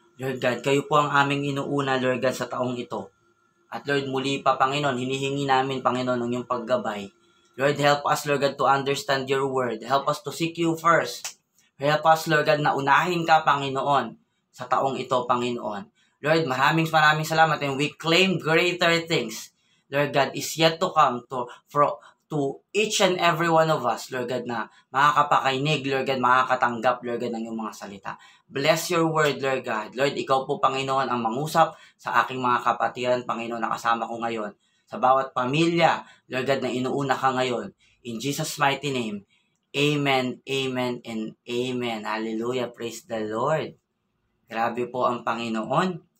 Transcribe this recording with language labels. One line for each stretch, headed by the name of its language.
Filipino: Lord God, kayo po ang aming inuuna, Lord God, sa taong ito. At Lord, muli pa, Panginoon, hinihingi namin, Panginoon, ang iyong paggabay.
English: Lord, help us, Lord God, to understand your word. Help us to seek you first. Help us,
Filipino: Lord God, na unahin ka, Panginoon, sa taong ito, Panginoon.
English: Lord,
Filipino: maraming salamat,
English: and we claim greater things, Lord God, is yet to come to each and every one of us, Lord God,
Filipino: na makakapakinig,
English: Lord God,
Filipino: makakatanggap,
English: Lord God,
Filipino: ng iyong mga salita.
English: Bless your word, Lord God.
Filipino: Lord, ikaw po, Panginoon, ang mangusap sa aking mga kapatiran, Panginoon, na kasama ko ngayon. Sa bawat pamilya, Lord God, na inuuna ka ngayon.
English: In Jesus' mighty name, amen, amen, and amen. Hallelujah, praise the Lord.
Filipino: Grabe po ang Panginoon.